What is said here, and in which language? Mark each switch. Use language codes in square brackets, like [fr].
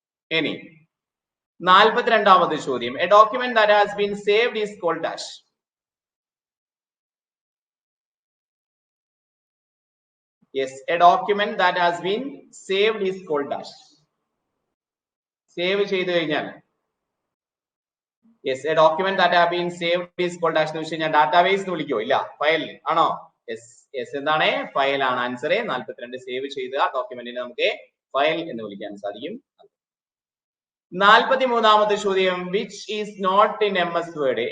[ml] ഇനി 42ാമത്തെ ചോദ്യം. [en] A document that has been saved is called dash. Yes, a document that has been saved is called dash. [ml] Save ചെയ്ത് കഴിഞ്ഞാൽ [en] Yes, a document that have been saved is called as [ml] എന്ന് വെച്ച് കഴിഞ്ഞാൽ database എന്ന് വിളിക്കോ? ഇല്ല, file ആണോ? Yes എന്താണ്? ഫയൽ ആണ് ആൻസർ. 42 സേവ് ചെയ്ത ഡോക്യുമെന്റിനെ നമുക്ക് ഫയൽ എന്ന് വിളിക്കാൻ സാധിക്കും. 43ാമത്തെ ചോദ്യം, [en] Which is not in MS Word.